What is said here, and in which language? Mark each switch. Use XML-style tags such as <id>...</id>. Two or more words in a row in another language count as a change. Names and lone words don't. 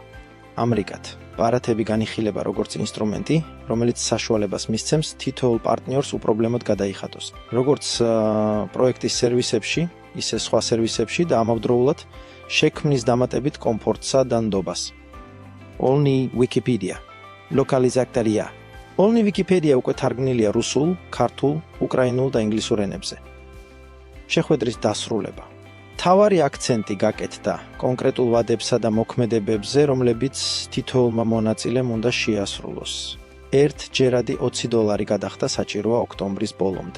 <ka>ამრიგად, ბარათები განიხილება როგორც ინსტრუმენტი, რომელიც საშუალებას მისცემს თითოეულ პარტნიორს უპრობლემოდ გადაიხადოს. როგორც პროექტის სერვისებში, ისე სხვა სერვისებში და ამავდროულად შექმნის დამატებით კომფორტსა და ნდობას. Only Wikipedia. ლოკალიზატორია. Only Wikipedia უკვე თარგმნილია რუსულ, ქართულ, უკრაინულ და ინგლისურ ენებზე. შეხვედრის დასრულება. მთავარი აქცენტი გაკეთდა კონკრეტულ ვადებსა და მოქმედებებზე, რომლებიც თითოეულმა მონაწილემ უნდა შეასრულოს. ერთჯერადი $20 გადახდა საჭიროა ოქტომბრის ბოლომდე.</ka>